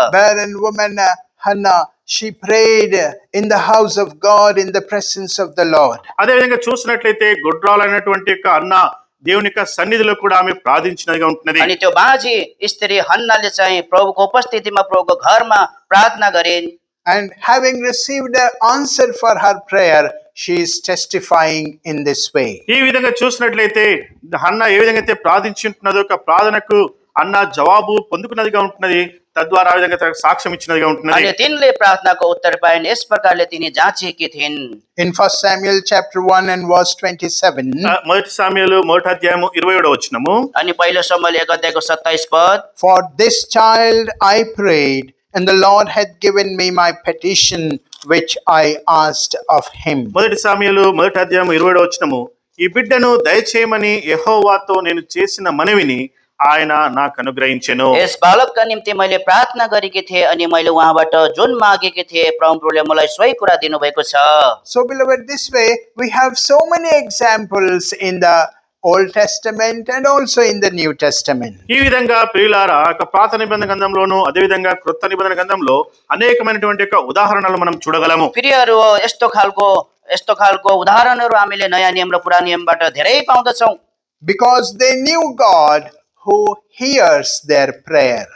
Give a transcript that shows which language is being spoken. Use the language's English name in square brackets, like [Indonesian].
[English] Barren woman Hannah, she prayed in the house of God in the presence of the Lord. [Telugu] అదే విధంగా చూసినట్లయితే గుడ్రాలైనటువంటి యొక్క అన్న దేవుని యొక్క సన్నిధిలో కూడా ఆమె ప్రార్థించినదిగా ఉంటున్నది. [Nepali] अनि त्यो बाँझी स्त्री हन्नाले चाहिँ प्रभुको उपस्थितिमा प्रभुको घरमा प्रार्थना गरिन्। [English] And having received an answer for her prayer, she is testifying in this way. [Telugu] ఈ విధంగా చూసినట్లయితే అన్న ఏ విధంగా అయితే ప్రార్థించుంటున్నదో ఒక ప్రార్థనకు అన్న జవాబు పొందుకున్నదిగా ఉంటున్నది, తద్వారా ఆ విధంగా సాక్ష్యం ఇచ్చినదిగా ఉంటున్నది. [Nepali] अनि तिनले प्रार्थनाको उत्तर पाइन्, यस प्रकारले तिनी जाँचेकी थिइन्। [English] In 1 Samuel chapter 1 and verse 27, [Telugu] మొదటి సామ్యుయేలు 1వ అధ్యాయము 27వ వచనము, [Nepali] अनि पहिलो शमूएल 1 अध्यायको 27 पद, [English] For this child I prayed, and the Lord hath given me my petition which I asked of him. [Telugu] మొదటి సామ్యుయేలు 1వ అధ్యాయము 27వ వచనము, ఈ బిడ్డను దయచేయమని యెహోవాతో నేను చేసిన మనవిని ఆయన నాకు అనుగ్రహించెను. [Nepali] यस बालकका निम्ति मैले प्रार्थना गरेकी थिएँ, अनि मैले उहाँबाट जुन मागेकी थिएँ प्रभुले मलाई सोही कुरा दिनुभएको छ। [English] So beloved, this way we have so many examples in the Old Testament and also in the New Testament. [Telugu] ఈ విధంగా ప్రియులారా పాత నిబంధన గ్రంథంలోను అదే విధంగా క్రొత్త నిబంధన గ్రంథంలో అనేకమైనటువంటి యొక్క ఉదాహరణలు మనం చూడగలము. [Nepali] प्रियहरू, यस्तो खालको उदाहरणहरू हामीले नयाँ नियम र पुरानो नियमबाट धेरै पाउँदछौँ। [English] Because they knew God who hears their prayer.